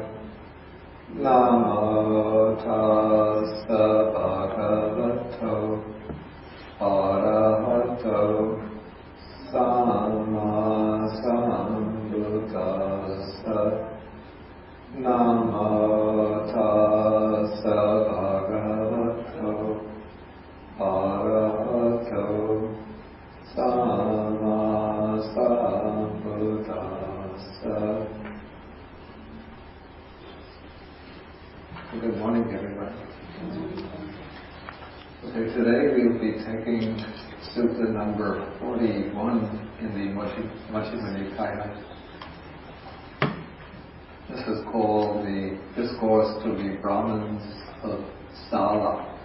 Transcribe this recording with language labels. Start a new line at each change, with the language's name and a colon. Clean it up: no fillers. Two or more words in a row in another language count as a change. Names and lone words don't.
Pali: Namo tassa bhagavato arahato sama sambuddhassa. Namo tassa bhagavato arahato sama sambuddhassa.
English: Good morning, everybody. Okay, today we'll be taking Sutta number 41 in the Majjhima Nikaya. This is called the Discourse to the Brahmins of Sala.